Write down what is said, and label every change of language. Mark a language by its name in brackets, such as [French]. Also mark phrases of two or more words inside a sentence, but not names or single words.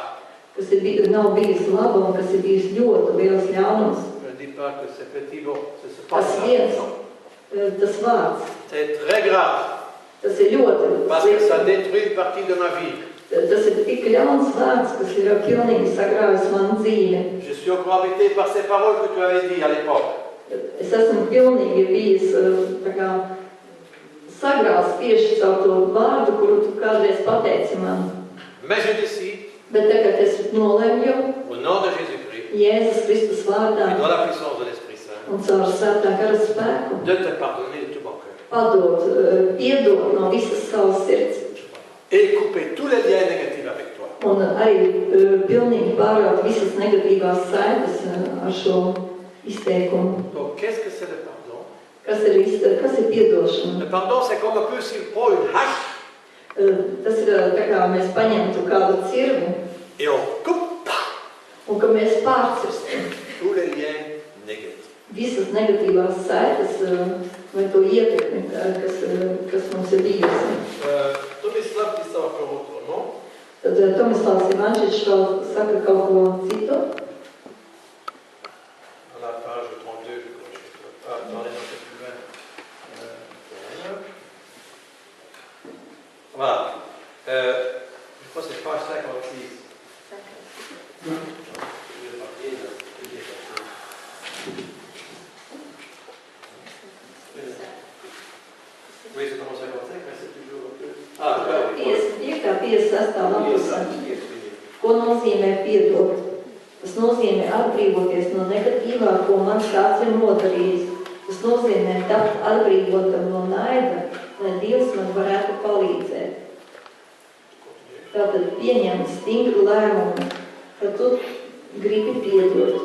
[Latvian] kas nav bijusi laba un kas ir bijusi ļoti liels ļaunums, [French] Je ne dis pas que c'est petit, bon, c'est [Latvian] tas [French] pas [Latvian] viens, [French] grave. [Latvian] tas vārds, [French] C'est très grave. [Latvian] tas ir ļoti [French] Parce que ça [Latvian] slikti. [French] détruit une partie de ma vie. [Latvian] Tas ir tik ļauns vārds, kas ir pilnīgi sagrāvis manu dzīvi. [French] Je suis encore habité par ces paroles que tu avais dit à l'époque. [Latvian] Es esmu pilnīgi bijis tā kā sagrāvis tieši caur to vārdu, kuru tu kādreiz pateici man. [French] Mais je décide, [Latvian] Bet tagad es nolemju [French] au nom de Jésus-Christ, [Latvian] Jēzus Kristus vārdā [French] et dans la puissance de l'Esprit Saint, [Latvian] un caur svētā gara spēku [French] de te pardonner de tout mon cœur. [Latvian] padot, piedot no visas savas sirds [French] Et couper tous les liens négatifs avec toi. [Latvian] un arī pilnīgi pāraut visas negatīvās saites ar šo izteikumu. [French] Donc, qu'est-ce que c'est le pardon? [Latvian] Kas ir piedošana? [French] Le pardon, c'est comme un peu si on prend une hache [Latvian] Tas ir tā kā mēs paņemtu kādu cirvi [French] et on coupe [Latvian] un ka mēs pārcirstam [French] tous les liens négatifs. [Latvian] visas negatīvās saites vai to ietekmi, kas mums ir bijusi. [French] Tomislav dit ça encore autrement. [Latvian] Tad Tomislavs Ivančičs vēl saka kaut ko citu. [French] À la page 32, je crois. Attendez, non, c'est plus loin. Voilà. Je crois que c'est page 56. Oui, c'est comment 55, mais c'est toujours un peu... Ah, oui. 56. [Latvian] lapusē. Ko nozīmē piedot? Tas nozīmē atbrīvoties no negatīvā, ko man kāds ir nodarījis. Tas nozīmē tapt atbrīvotam no naida, lai Dievs man varētu palīdzēt. Tātad pieņem stingru lēmumu, ka tu gribi piedot.